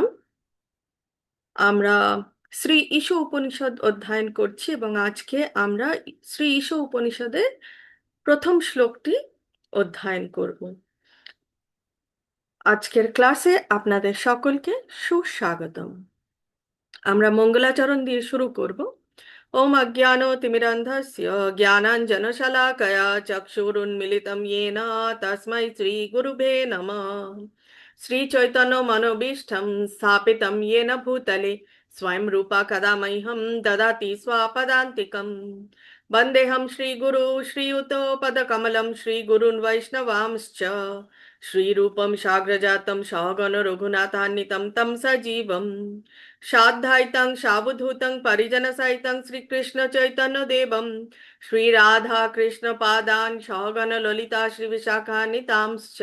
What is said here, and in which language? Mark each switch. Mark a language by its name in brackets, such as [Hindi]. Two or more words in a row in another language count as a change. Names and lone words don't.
[Bangla] আমরা শ্রী ঈশ উপনিষদ অধ্যয়ন করছি এবং আজকে আমরা শ্রী ঈশ উপনিষদের প্রথম শ্লোকটি অধ্যয়ন করব। আজকের ক্লাসে আপনাদের সকলকে সুস্বাগতম। আমরা মঙ্গলাচরণ দিয়ে শুরু করব। [Sanskrit] ওম অজ্ঞানতিমিরন্ধস্য জ্ঞানাঞ্জনশলাকয়া চক্ষুরুন্মিলিतं येन তস্मै শ্রীগুরুবে নমঃ। শ্রীচৈতন্যমনোভীষ্টং স্থাপিतं येन भूतले स्वयं रूपा कदा मह्यं ददाति स्वापदान्तिकम्। वन्देऽहं श्रीगुरु श्रीयुतपदकमलं श्रीगुरून् वैष्णवांश्च श्रीरूपं साग्रजातं सहगण रघुनाथान्वितं तं सजीवम् साद्वैतं सावधूतं परिजनसहितं श्रीकृष्ण चैतन्य देवं श्रीराधा कृष्ण पादान् सहगण ललिता श्रीविशाखान्वितांश्च।